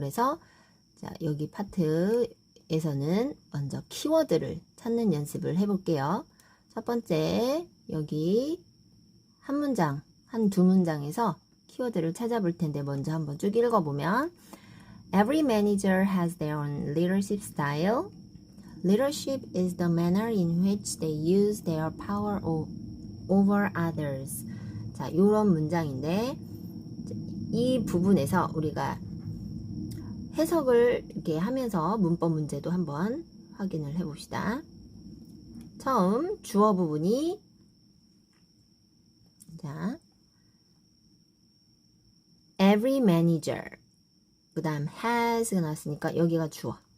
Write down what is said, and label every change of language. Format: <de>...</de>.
<ko>그래서 자, 여기 파트에서는 먼저 키워드를 찾는 연습을 해볼게요. 첫 번째, 여기 한 문장, 두 문장에서 키워드를 찾아볼 텐데, 먼저 한번 쭉 읽어보면,</ko> <en>Every manager has their own leadership style. Leadership is the manner in which they use their power over others.</en> <ko>자, 이런 문장인데, 이 부분에서 우리가 해석을 이렇게 하면서 문법 문제도 한번 확인을 해봅시다. 처음 주어 부분이, 자, every manager, 그 다음 has가 나왔으니까 여기가 주어.</ko>